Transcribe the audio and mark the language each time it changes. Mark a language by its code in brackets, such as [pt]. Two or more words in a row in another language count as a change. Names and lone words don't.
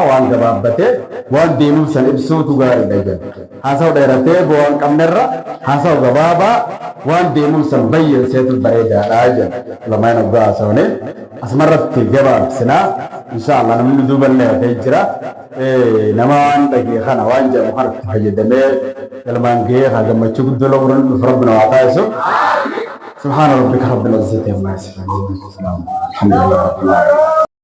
[om] waan gabaabbatee waan deemuuf san ibsuutu gaariidha jedha haasawa dheeratee bu'aan qabnerra haasawa gabaabaa waan deemuuf san bayyanseetu bareedaadha jedha lamaan oggaa haasawne asmarratti gabaabsinaa [ar] إن شاء الله [om] namni duuballee hafee jira nama waan dhagee kana waan jedhamu kanatti fayyadamee galmaan gahee haa gammachuu guddoo looburan dhufu rabbina waa taasisu [ar] سبحان ربك رب العزة عما يصفون الحمد لله رب العالمين